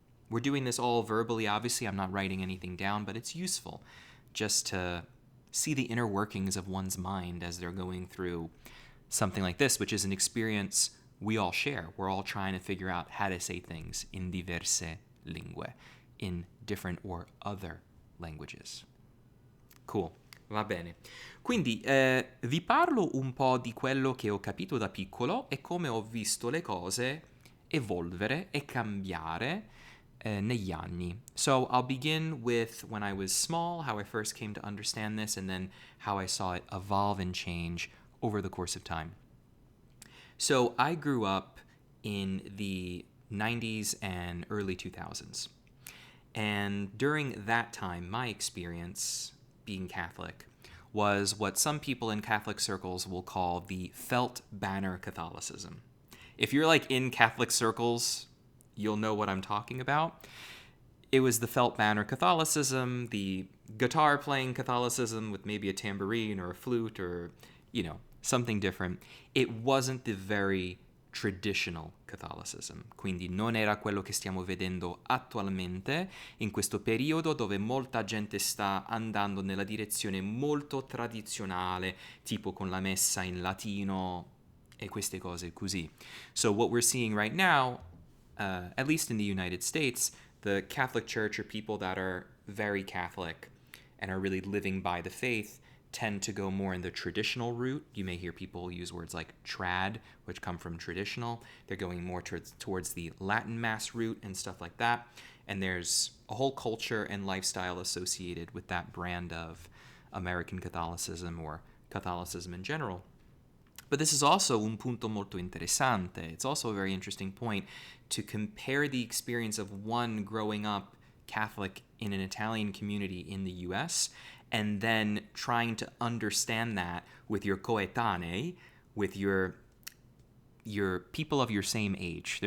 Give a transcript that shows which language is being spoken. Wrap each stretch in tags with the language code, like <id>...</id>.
<en>We're doing this all verbally, obviously. I'm not writing anything down, but it's useful just to see the inner workings of one's mind as they're going through something like this, which is an experience we all share. We're all trying to figure out how to say things in diverse lingue, in different or other languages. Cool,</en> <it>va bene. Quindi vi parlo un po' di quello che ho capito da piccolo e come ho visto le cose evolvere e cambiare negli anni.</it> <en>So I'll begin with when I was small, how I first came to understand this, and then how I saw it evolve and change over the course of time. So I grew up in the 90s and early 2000s. And during that time, my experience being Catholic was what some people in Catholic circles will call the felt banner Catholicism. If you're like in Catholic circles, you'll know what I'm talking about. It was the felt banner Catholicism, the guitar playing Catholicism with maybe a tambourine or a flute or, something different. It wasn't the very traditional Catholicism,</en> <it>quindi non era quello che stiamo vedendo attualmente in questo periodo dove molta gente sta andando nella direzione molto tradizionale, tipo con la messa in latino e queste cose così.</it> <en>So what we're seeing right now, at least in the United States, the Catholic Church, or people that are very Catholic and are really living by the faith, tend to go more in the traditional route. You may hear people use words like trad, which come from traditional. They're going more towards the Latin Mass route and stuff like that. And there's a whole culture and lifestyle associated with that brand of American Catholicism or Catholicism in general. But this is also</en> <it>un punto molto interessante.</it> <en>It's also a very interesting point to compare the experience of one growing up Catholic in an Italian community in the US and then trying to understand that with your coetanei, with your people of your same age.</en>